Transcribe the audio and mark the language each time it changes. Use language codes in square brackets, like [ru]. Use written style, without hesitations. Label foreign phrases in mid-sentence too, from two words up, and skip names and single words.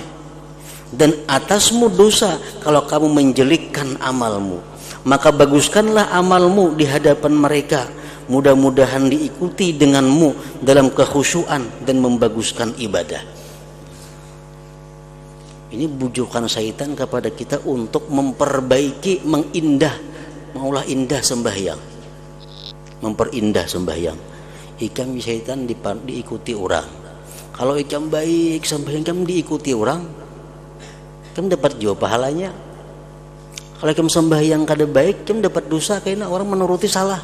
[id] Dan atasmu dosa kalau kamu menjelekkan amalmu. Maka baguskanlah amalmu di hadapan mereka. Mudah-mudahan diikuti denganmu dalam kekhusyuan dan membaguskan ibadah. Ini bujukan syaitan kepada kita untuk memperbaiki, maulah indah sembahyang, memperindah sembahyang. [bjn] Ikam syaitan diikuti orang. Kalau ikam baik sembahyang, ikam diikuti orang, kamu dapat jauh pahalanya. [id] Kalau kamu sembahyang kada baik, kamu dapat dosa karena orang menuruti salah.